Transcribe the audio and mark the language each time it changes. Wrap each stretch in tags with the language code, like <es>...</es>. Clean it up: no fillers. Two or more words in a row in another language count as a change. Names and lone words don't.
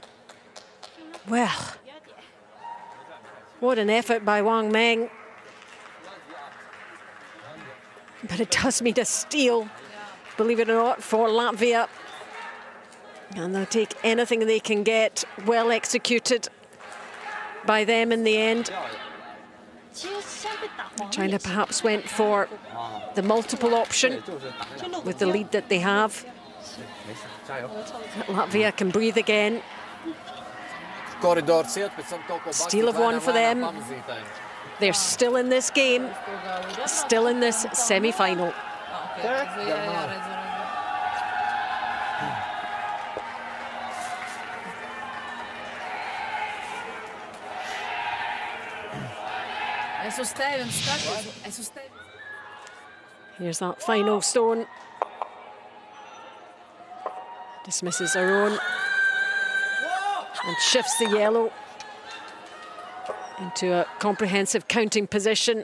<en>Well, what an effort by Wang Meng. But it does mean a steal, believe it or not, for Latvia. And they'll take anything they can get, well executed by them in the end.</en> <zh>其实先被打黄了。</zh> <en>China perhaps went for the multiple option with the lead that they have. Latvia can breathe again.</en> <lv>Koridors iet, pēc tam kaut ko</lv> <en>Steal of one for them.</en> <lv>pamazītēm.</lv> <en>They're still in this game, still in this semi-final.</en> <lv>Es uz tevi un skatos. Es uz tevi.</lv> <en>Here's that final stone. Dismisses her own and shifts the yellow into a comprehensive counting position.</en>